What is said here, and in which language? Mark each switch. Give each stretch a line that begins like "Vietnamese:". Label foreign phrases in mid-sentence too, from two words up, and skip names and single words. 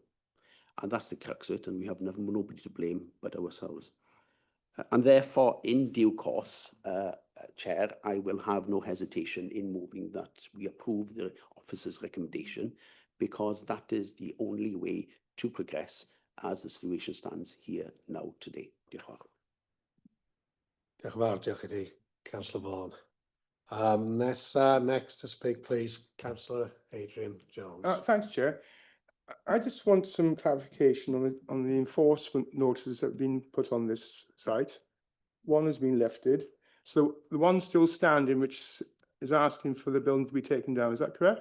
English: And that's the crux of it, and we have nobody to blame but ourselves. And therefore, in due course, Chair, I will have no hesitation in moving that we approve the officer's recommendation, because that is the only way to progress as the situation stands here now today.
Welsh: Diolch yn fawr. Diolch yn fawr, diolch i ti, Councillor Vaughan.
English: Next to speak, please, Councillor Adrian Jones. Thanks, Chair. I just want some clarification on the enforcement notices that have been put on this site. One has been lifted. So the one still standing, which is asking for the building to be taken down, is that correct?